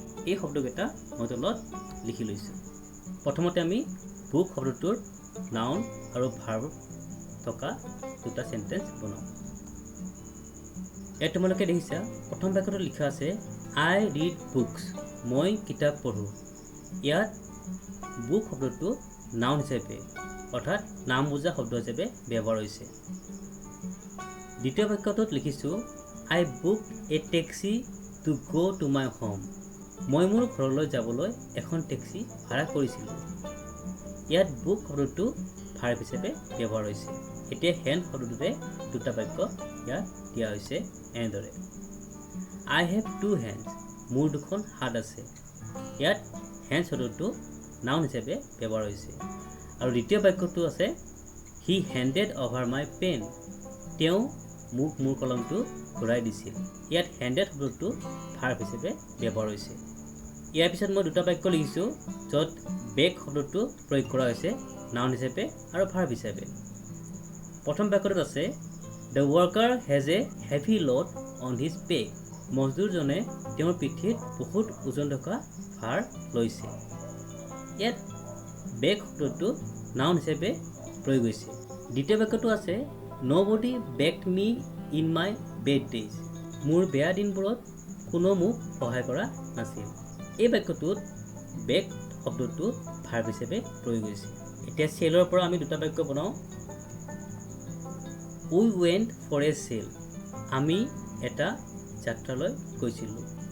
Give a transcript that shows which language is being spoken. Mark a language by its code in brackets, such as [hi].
[as] এই শব্দকেইটা মই তলত লিখি লৈছোঁ। প্ৰথমতে আমি বুক শব্দটোৰ নাউন আৰু ভাৰ্ব থকা দুটা চেণ্টেন্স বনাওঁ। ইয়াত তোমালোকে দেখিছা প্ৰথম বাক্যটোত লিখা আছে [en] I read books. [as] মই কিতাপ পঢ়োঁ। ইয়াত বুক শব্দটো নাউন হিচাপে অৰ্থাৎ নাম বুজা শব্দ হিচাপে ব্যৱহাৰ হৈছে। দ্বিতীয় বাক্যটোত লিখিছোঁ [en] I book a taxi to go' to my home. [as] মই মোৰ ঘৰলৈ যাবলৈ এখন টেক্সি ভাড়া কৰিছিলোঁ। ইয়াত বুক শব্দটো ভাৰ্ব হিচাপে ব্যৱহাৰ হৈছে। এতিয়া হেণ্ড শব্দটোৰে দুটা বাক্য ইয়াত দিয়া হৈছে এনেদৰে। [en] I have two hands. [as] মোৰ দুখন হাত আছে। ইয়াত হেণ্ড শব্দটো নাউন হিচাপে ব্যৱহাৰ হৈছে। আৰু দ্বিতীয় বাক্যটো আছে [en] He handed over my pen. [as] তেওঁ মোক মোৰ কলমটো ঘূৰাই দিছিল। ইয়াত হেণ্ডেড শব্দটো ভাৰ্ব হিচাপে ব্যৱহাৰ হৈছে। ইয়াৰ পিছত মই দুটা বাক্য লিখিছোঁ য'ত বেগ শব্দটো প্ৰয়োগ কৰা হৈছে নাউন হিচাপে আৰু ভাৰ্ব হিচাপে। প্ৰথম বাক্যটোত আছে [en] The worker has a heavy load on his back. [as] মজদুৰজনে তেওঁৰ পিঠিত বহুত ওজন থকা ভাৰ লৈছে। ইয়াত বেগ শব্দটো নাউন হিচাপে প্ৰয়োগ হৈছে। দ্বিতীয় বাক্যটো আছে [en] Nobody begged me in my bad days. [as] মোৰ বেয়া দিনবোৰত কোনো মোক সহায় কৰা নাছিল। এই বাক্যটোত বেগ শব্দটো ভাৰ্ব হিচাপে প্ৰয়োগ হৈছে। এতিয়া চেলৰ পৰা আমি দুটা বাক্য বনাওঁ। [en] We went for a sail. [as] আমি এটা যাত্ৰালৈ গৈছিলোঁ।